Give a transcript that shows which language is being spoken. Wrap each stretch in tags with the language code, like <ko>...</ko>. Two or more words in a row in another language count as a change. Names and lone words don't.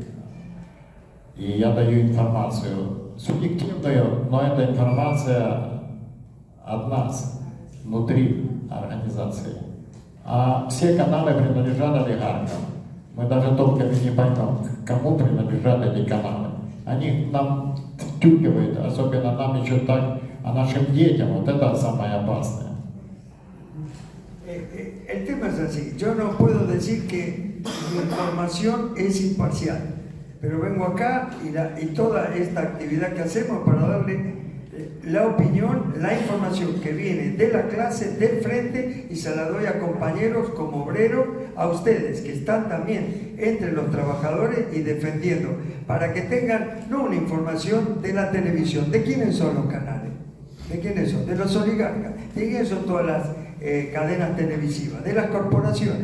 <ru>И я даю информацию субъективную, но это информация от нас, внутри организации. А все каналы принадлежат олигархам. Мы даже толком не поймем, кому принадлежат эти каналы. Они нам втюхивают, особенно нам еще так, а нашим детям, вот это самое опасное.</ru> <es>El tema es así, yo no puedo decir que mi información es imparcial, pero vengo acá y toda esta actividad que hacemos para darle la opinión, la información que viene de la clase, del frente, y se la doy a compañeros como obreros, a ustedes que están también entre los trabajadores y defendiendo, para que tengan no una información de la televisión, de quiénes son los canales, de quiénes son, de los oligarcas, de quiénes son todas las cadenas televisivas, de las corporaciones.</es>